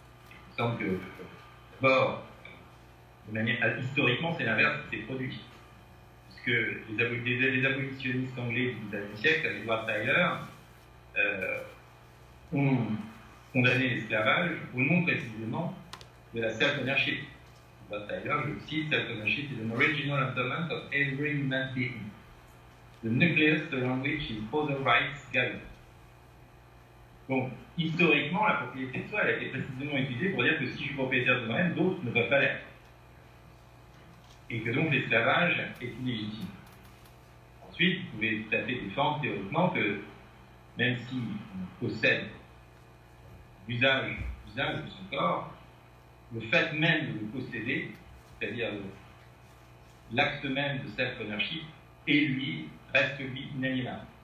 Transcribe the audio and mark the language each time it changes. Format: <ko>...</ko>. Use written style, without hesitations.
<fr>Il me semble que, d'abord, historiquement, c'est l'inverse qui s'est produit. Parce que les abolitionnistes anglais du XIXe siècle, avec Edward Tyler, ont condamné l'esclavage au nom précisément de la self-ownership.</fr> <en>Edward Tyler,</en> <fr>je cite,</fr> <en>self-ownership is an original endowment of every human being, the nucleus around which his other rights gather.</en> <fr>Donc, historiquement, la propriété de soi, elle a été précisément utilisée pour dire que si je suis propriétaire de moi-même, d'autres ne peuvent pas l'être. Et que donc l'esclavage est illégitime. Ensuite, vous pouvez tout à fait défendre théoriquement que même si on possède l'usage de son corps, le fait même de le posséder, c'est-à-dire l'acte même de self-ownership, reste lui inaliénable.</fr>